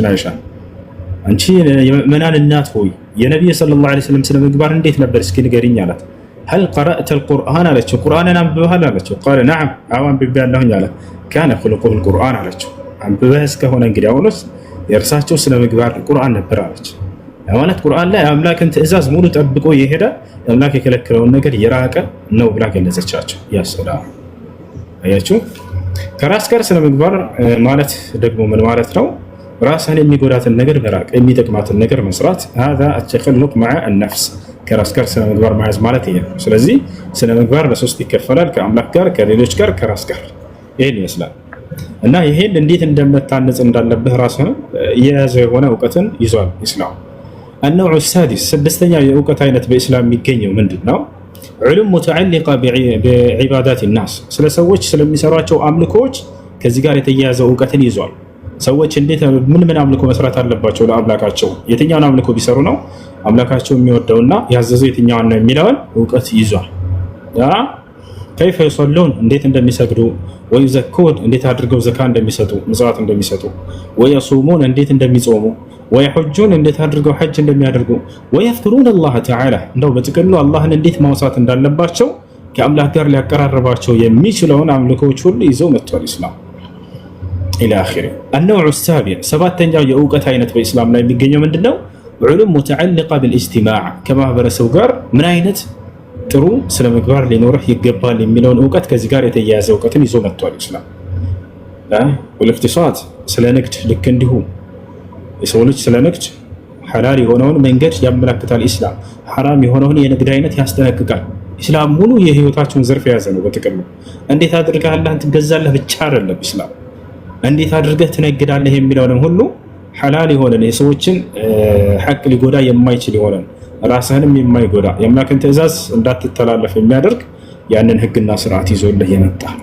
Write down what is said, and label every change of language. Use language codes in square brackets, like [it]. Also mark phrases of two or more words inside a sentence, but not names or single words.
[am] አይሻ። አንቺ የምእመናን እናት ሆይ የነቢይ ሰለላሁ ዐለይሂ ወሰለም ስነ ምግባር እንዴት ነበር እስኪ ንገሪኝ አላት። [ar] هل قرأت القرآن [am] አለችው። ቁርአንን አንብበሃል አለችው። [ar] قال نعم [am] አዎ አንብቤያለሁኝ አለ። [ar] كان خلقه القرآن [am] አለችው። አንብበህ እስከሆነ እንግዲህ አሁንስ የእርሳቸው ስነ ምግባር ቁርአን ነበር አለች። ማለት ቁርአን ላይ አምላክን ትእዛዝ ሙሉ ጠብቆ የሄደ አምላክ የከለከለውን ነገር የራቀ ነው ብላ ገለጸቻቸው። ያሰላም አያችሁ። ከራስ ጋር ስነ ምግባር ማለት ደግሞ ምን ማለት ነው? ራስን የሚጎዳትን ነገር መራቅ፣ የሚጠቅማትን ነገር መስራት። [ar] هذا التخلق مع النفس [am] ከራስ ጋር ስነ ምግባር መያዝ ማለት ይሄ ነው። ስለዚህ ስነ ምግባር በሶስት ይከፈላል፣ ከአምላክ ጋር፣ ከሌሎች ጋር፣ ከራስ ጋር። ይሄን ይመስላል እና ይሄን እንዴት እንደምታነጽ እንዳለብህ ራስህን የያዘ የሆነ እውቀትን ይዟል ኢስላም። [ar] النوع السادس [am] ስድስተኛው የእውቀት አይነት በኢስላም የሚገኘው ምንድነው? [ar] علم متعلقة بعبادات الناس [am] ስለ ሰዎች ስለሚሰሯቸው አምልኮዎች ከዚህ ጋር የተያያዘ እውቀትን ይዟል። ሰዎች እንዴት ምን አምልኮ መስራት አለባቸው ለአምላካቸው፣ የትኛውን አምልኮ ቢሰሩ ነው አምላካቸው የሚወደውና ያዘዘው የትኛውን ነው የሚለውን እውቀት ይዟል። [ar] كيف يصلون [am] እንዴት እንደሚሰግዱ፣ ويزكون እንዴት አድርገው ዘካ እንደሚሰጡ ምጽዋት እንደሚሰጡ፣ ويصومون እንዴት እንደሚጾሙ፣ ويحجون እንዴት አድርገው ሐጅ እንደሚያደርጉ፣ [ar] ويذكرون الله تعالى [am] እንደው በጥቅሉ አላህን እንዴት ማውሳት እንዳለባቸው ከአምላክ ጋር ሊያቀራርባቸው የሚችለውን አምልኮዎች ሁሉ ይዘው መጥቷል ኢስላም። [ar] الى اخره. النوع السابع [am] ሰባተኛው የእውቀት አይነት በኢስላም ላይ የሚገኘው ምንድነው? [ar] علوم متعلقة بالاجتماع [am] ከማህበረሰቡ ጋር ምን አይነት ጥሩ ስነ ምግባር ሊኖርህ ይገባል የሚለውን እውቀት ከዚህ ጋር የተያያዘ እውቀትን ይዞ መጥቷል ኢስላም። ወልፍቲሳት ስለ ንግድ ልክ እንዲሁ የሰው ልጅ ስለ ንግድ ሐላል የሆነውን መንገድ ያመለክታል ኢስላም። ሐራም የሆነውን የንግድ አይነት ያስጠነቅቃል ኢስላም። ሙሉ የህይወታችሁን ዘርፍ የያዘ ነው በጥቅሉ። እንዴት አድርገህ አላህን ትገዛለህ ብቻ አይደለም ኢስላም፣ እንዴት አድርገህ ትነግዳለህ የሚለውንም ሁሉ ሐላል የሆነን የሰዎችን ሐቅ ሊጎዳ የማይችል የሆነን ራስህንም የማይጎዳ የአምላክን ትእዛዝ እንዳትተላለፍ የሚያደርግ ያንን ህግና ስርዓት ይዞልህ የመጣ